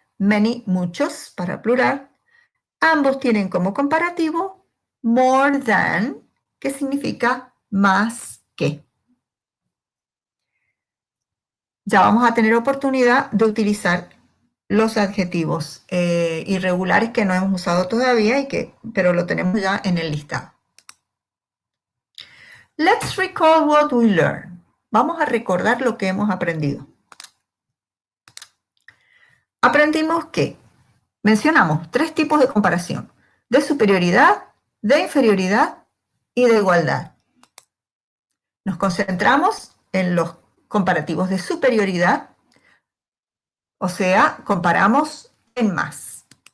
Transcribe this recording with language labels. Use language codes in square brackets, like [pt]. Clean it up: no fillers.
[es] Many, muchos para plural. Ambos tienen como comparativo more than, que significa más que. Ya vamos a tener oportunidad de utilizar los adjetivos irregulares que no hemos usado todavía, pero lo tenemos ya en el listado. [en] Let's recall what we learned. [es] Vamos a recordar lo que hemos aprendido. Aprendimos que mencionamos 3 tipos de comparación: de superioridad, de inferioridad y de igualdad. Nos concentramos en los comparativos de superioridad, o sea, comparamos en más.